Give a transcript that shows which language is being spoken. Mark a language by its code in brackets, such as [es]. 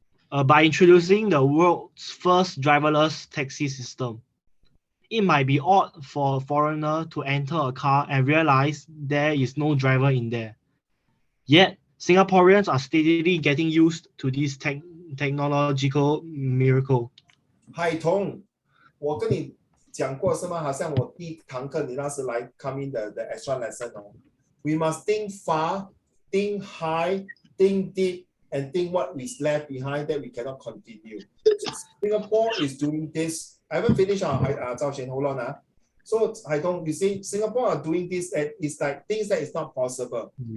[en] By introducing the world's first driverless taxi system. It might be odd for a foreigner to enter a car and realize there is no driver in there. Yet, Singaporeans are steadily getting used to this technological miracle. [zh] 海彤，我跟你讲过是吗？好像我第一堂课你那时来 [en] come in the extra lesson [zh] 哦。 [en] We must think far, think high, think deep, and think what is left behind that we cannot continue. Singapore is doing this. I haven't finished Zhao Xuan, hold on. So Haitong, you see, Singapore are doing this and it's like things that is not possible.